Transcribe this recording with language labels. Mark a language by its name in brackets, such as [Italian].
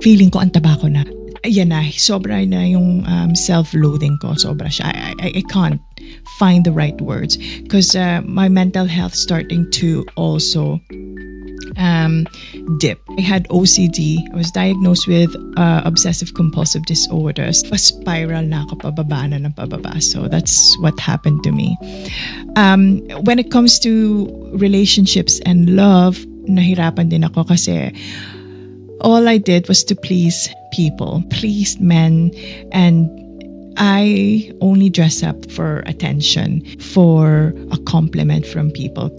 [Filipino] Feeling ko ang taba ko na. Ayan na, sobra na yung self-loathing ko. Sobra siya. [English] I can't find the right words because my mental health starting to also dip. I had OCD. I was diagnosed with obsessive compulsive disorders. [Filipino] Pa-spiral na ako, pababa na ng pababa. [English] So that's what happened to me. When it comes to relationships and love, [Filipino] nahirapan din ako kasi [English] all I did was to please people, please men, and I only dress up for attention, for a compliment from people.